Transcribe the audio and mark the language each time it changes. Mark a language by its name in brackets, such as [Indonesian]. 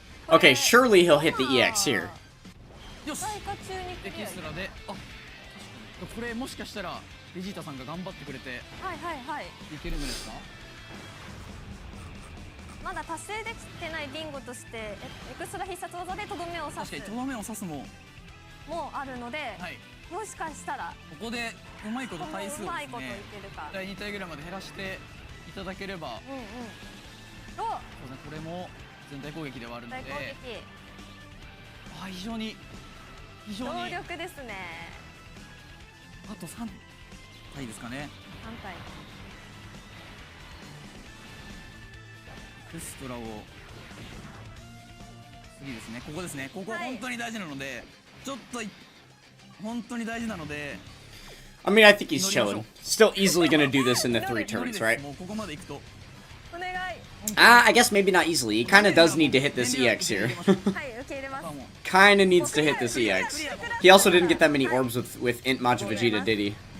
[English] Okay, surely he'll hit the EX here. [Japanese] よし。エキストラで、あ、これもしかしたらベジータさんが頑張ってくれて、いけるんですか。まだ達成できてないビンゴとしてエクストラ必殺技でとどめを刺す。確かにとどめを刺すもあるので、もしかしたらここでうまいこと回数をですね、 1 対2体ぐらいまで減らしていただければ、これも全体攻撃ではあるので、非常に強力ですね。あと3体ですかね。 3体。エクストラを次ですね。ここですね。ここ本当に大事なので、ちょっと本当に大事なので。 [English] I mean, I think he's chilling. Still easily gonna do this in the 3 turns, right? [Japanese] もうここまで行くと。お願い。 [English] I guess maybe not easily. He kinda does need to hit this EX here. [Japanese] はい、受け入れます。 [English] Kinda needs to hit this EX. He also didn't get that many orbs with Int Majin Vegeta, did he?